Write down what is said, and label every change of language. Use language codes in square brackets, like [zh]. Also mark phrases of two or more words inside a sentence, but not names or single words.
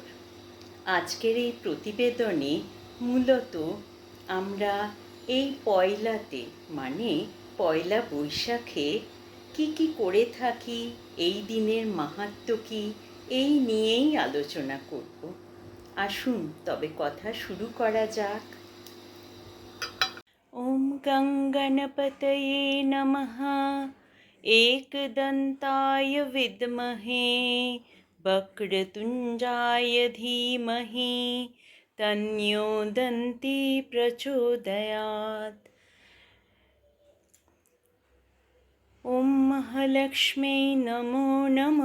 [bn] আজকের এই প্রতিবেদনে মূলত আমরা এই পয়লাতে মানে পয়লা বৈশাখে কি করে থাকি, এই দিনের মাহাত্ম্য কী, এই নিয়েই আলোচনা করব। আসুন তবে কথা শুরু করা যাক। [sa] ওম গঙ্গণপতয়ে নমঃ। एकदन्ताय विद्महे वक्रतुण्डाय धीमहि तन्नो दन्ती प्रचोदयात्। ॐ महालक्ष्म्यै नमो नमः।